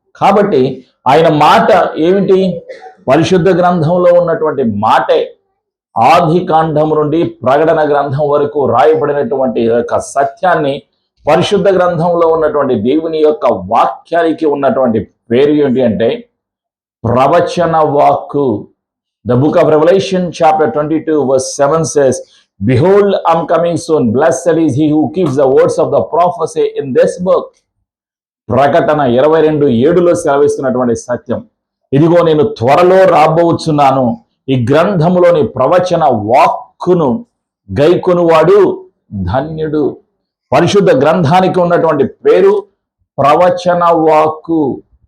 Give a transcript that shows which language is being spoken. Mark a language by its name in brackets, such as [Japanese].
[Telugu] కాబట్టి ఆయన మాట ఏమిటి? పరిశుద్ధ గ్రంథంలో ఉన్నటువంటి మాటే. ఆది కాండం నుండి ప్రకటన గ్రంథం వరకు రాయబడినటువంటి యొక్క సత్యాన్ని, పరిశుద్ధ గ్రంథంలో ఉన్నటువంటి దేవుని యొక్క వాక్యానికి ఉన్నటువంటి పేరు ఏంటి అంటే ప్రవచన వాక్కు. [English] The book of Revelation chapter 22 verse 7 says, "Behold, I am coming soon. Blessed is he who keeps the words of the prophecy in this book." [Telugu] ప్రకటన 22:7లో సెలవిస్తున్నటువంటి సత్యం, ఇదిగో నేను త్వరలో రాబోచున్నాను, ఈ గ్రంథములోని ప్రవచన వాక్కును గైకొనువాడు ధన్యుడు. పరిశుద్ధ గ్రంథానికి ఉన్నటువంటి పేరు ప్రవచన వాక్కు.